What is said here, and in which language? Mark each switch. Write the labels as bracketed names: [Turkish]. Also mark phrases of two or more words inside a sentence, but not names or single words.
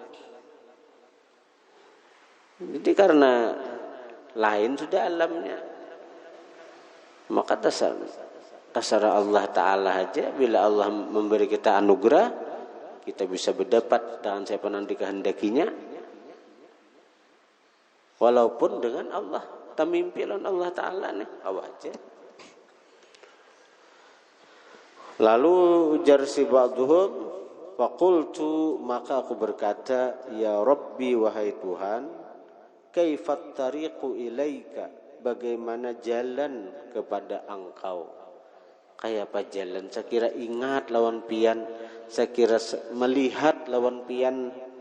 [Banjar] Jadi karena lain sudah alamnya, maka tasara Allah Ta'ala aja, bila Allah memberi kita anugerah, kita bisa berdapat dengan siapa nanti kehendakinya, walaupun dengan Allah. Tamimpi lawan Allah Ta'ala nih, awak aja. Lalu ujar si [Arabic] بعضهم، فقلت, [Banjar] maka aku berkata, [Arabic] يا رب, [Banjar] wahai Tuhan, [Arabic] كيف الطريق إليك, [Banjar] bagaimana jalan kepada engkau. Kayak apa jalan? Saya kira ingat lawan pian, saya kira melihat lawan pian.